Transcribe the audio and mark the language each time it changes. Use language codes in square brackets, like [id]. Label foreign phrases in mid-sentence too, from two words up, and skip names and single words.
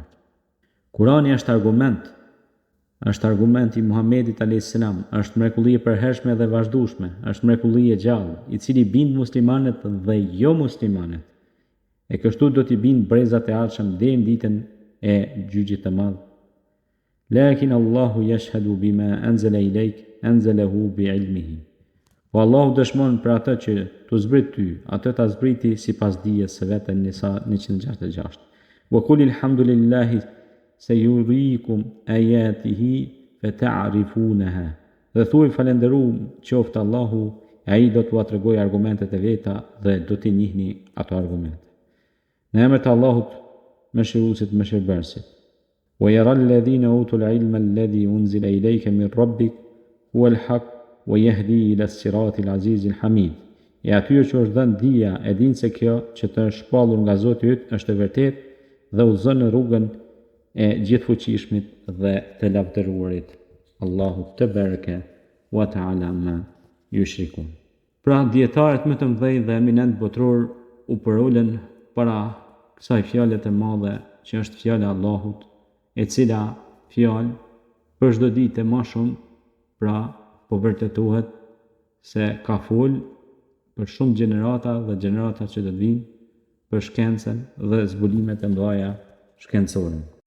[sq] Kurani është argument i Muhamedit a.s., është mrekulli e përhershme dhe vazhdueshme, është mrekulli e gjallë, i cili bind muslimanët dhe jo muslimanët. E kështu do t'i bind brezat e ardhshëm deri në ditën e gjyqit të madh. [ar] لكن الله يشهد بما أنزل إليك أنزله بعلمه. [sq] Po Allahu dëshmon për atë që t'u zbrit ty, atë ta zbriti sipas dijes së vetë. Nisa 166. [ar] وقل الحمد لله سيريكم آياته فتعرفونها. [sq] Dhe thuaj falënderuar qoftë Allahu, ai do t'ua tregojë argumentet e veta dhe do t'i njihni ato argumente. Në emër të Allahut, mëshiruesit, mëshirbërësit. [ar] ويرى الذين أوتوا العلم الذي أنزل إليك من ربك هو الحق ويهدي إلى الصراط العزيز الحميد. [sq] E atyre që është dhënë dija e dinë se kjo që të është shpallur nga Zoti yt është e vërtet dhe udhëzon në rrugën e gjithfuqishmit dhe të lavdëruarit. [ar] الله تبارك وتعالى ما يشركون. [sq] Pra, dietarët më të mëdhenj dhe eminent botror u përulën para kësaj fjale të madhe që është fjala e Allahut, e cila fjalë për çdo ditë më shumë, pra po vërtetohet se ka fol për shumë gjenerata dhe gjenerata që do të vinë për shkencën dhe zbulimet e mëdha shkencore.